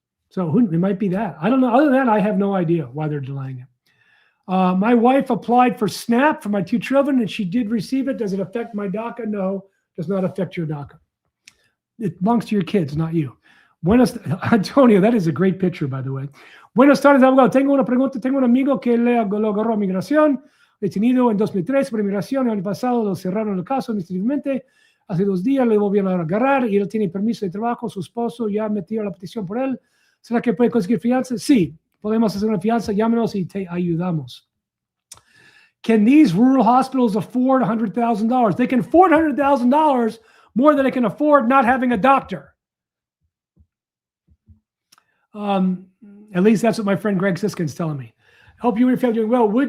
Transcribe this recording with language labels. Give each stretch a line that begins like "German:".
English: So it might be that. I don't know. Other than that, I have no idea why they're delaying it. My wife applied for SNAP for my 2 children, and she did receive it. Does it affect my DACA? No, does not affect your DACA. It belongs to your kids, not you. Antonio, that is a great picture, by the way.
Spanish: Buenas tardes, abogado. Tengo una pregunta. Tengo un amigo que lo agarró a migración, detenido en 2003 por inmigración. El año pasado lo cerraron el caso administrativamente. Hace 2 días le volvieron a agarrar y él tiene permiso de trabajo. Su esposo ya metió la petición por él. ¿Será que puede conseguir fianza? Sí, podemos hacer una fianza. Llámenos y te ayudamos.
English: Can these rural hospitals afford $100,000? They can afford $100,000 more than they can afford not having a doctor. At least that's what my friend Greg Siskin's telling me. Hope you and your family are doing well.